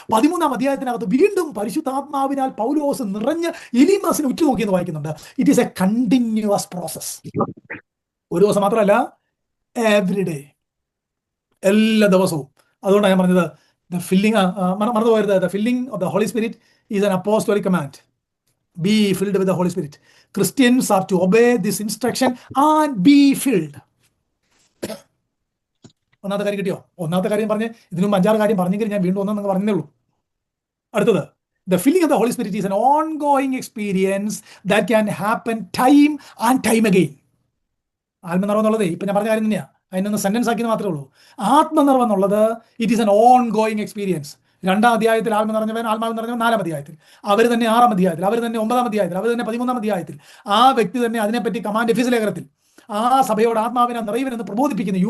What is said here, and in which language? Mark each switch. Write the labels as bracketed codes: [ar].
[ml] 13-ാം അധ്യായത്തിനകത്ത് വീണ്ടും പരിശുദ്ധാത്മാവിനാൽ പൗലോസ് നിറഞ്ഞ് എലീമാസിനെ ഉറ്റുനോക്കിയെന്ന് വായിക്കുന്നുണ്ട്. [en] It is a continuous process. [ml] ഒരു ദിവസം മാത്രമല്ല, [en] every day, [ml] എല്ലാ ദിവസവും. അതുകൊണ്ടാണ് ഞാൻ പറഞ്ഞത്, [en] the filling, [ml] മറന്നു പോകരുത്, [en] The filling of the Holy Spirit is an apostolic command. Be filled with the Holy Spirit. Christians are to obey this instruction and be filled. [ml] ഒന്നാമത്തെ കാര്യം കിട്ടിയോ? ഒന്നാമത്തെ കാര്യം പറഞ്ഞ് ഇതിനു മുമ്പ് 5-6 കാര്യം പറഞ്ഞെങ്കിൽ ഞാൻ വീണ്ടും ഒന്നും പറഞ്ഞേ ഉള്ളൂ. [en] അടുത്തത്, the filling of the Holy Spirit is an ongoing experience that can happen time and time again. [ml] ആത്മനിറവ് എന്നുള്ളത് ഇപ്പം ഞാൻ പറഞ്ഞ കാര്യം തന്നെയാണ്, അതിനൊന്ന് സെന്റൻസ് ആക്കിയത് മാത്രമേ ഉള്ളൂ. ആത്മനിറവ് എന്നുള്ളത് [en] It is an ongoing experience. [ml] 2-ാം അധ്യായത്തിൽ ആത്മാവ് നിറഞ്ഞവൻ 4-ാം അധ്യായത്തിൽ, അവർ തന്നെ 6-ാം അധ്യായത്തിൽ, അവർ തന്നെ 9-ാം അധ്യായത്തിൽ, അവർ തന്നെ 13-ാം അധ്യായത്തിൽ, ആ വ്യക്തി തന്നെ അതിനെപ്പറ്റി കമാൻഡ് എഫീസ് ലേഖനത്തിൽ ആ സഭയോട് ആത്മാവിനെ നിറയുവനെന്ന് പ്രബോധിപ്പിക്കുന്നു.